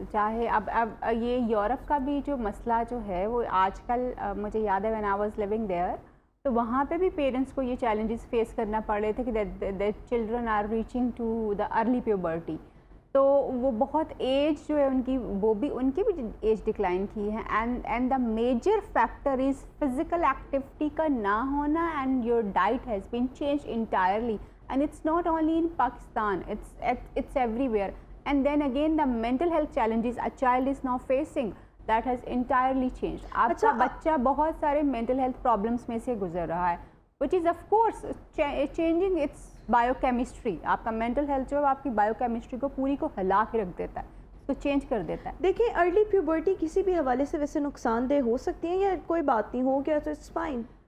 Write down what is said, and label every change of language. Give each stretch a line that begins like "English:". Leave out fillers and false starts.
Urdu: چاہے اب یہ یورپ کا بھی جو مسئلہ جو ہے وہ آج کل مجھے یاد ہے
English: when I was living there,
Urdu: تو وہاں پہ بھی پیرنٹس کو یہ چیلنجز فیس کرنا پڑ رہے تھے کہ
English: That children are reaching to the early puberty.
Urdu: تو وہ بہت ایج جو ہے ان کی، وہ بھی ان کی بھی ایج ڈکلائن کی ہے.
English: and the major factor is physical activity
Urdu: کا نہ ہونا،
English: And your diet has been changed entirely. And it's not only in Pakistan, it's everywhere. And then again the mental health challenges a child is now facing, that has entirely changed.
Urdu: آپ کا بچہ بہت سارے
English: mental health problems
Urdu: میں سے گزر رہا ہے,
English: which is of course changing its biochemistry.
Urdu: آپ کا
English: mental health
Urdu: جو ہے آپ کی biochemistry کو پوری کو ہلا کے رکھ دیتا ہے, اس کو چینج کر دیتا ہے. دیکھیں ارلی پیوبرٹی کسی بھی حوالے سے ویسے نقصان دہ ہو سکتی ہے یا کوئی بات نہیں، ہو گیا تو
English: It's fine?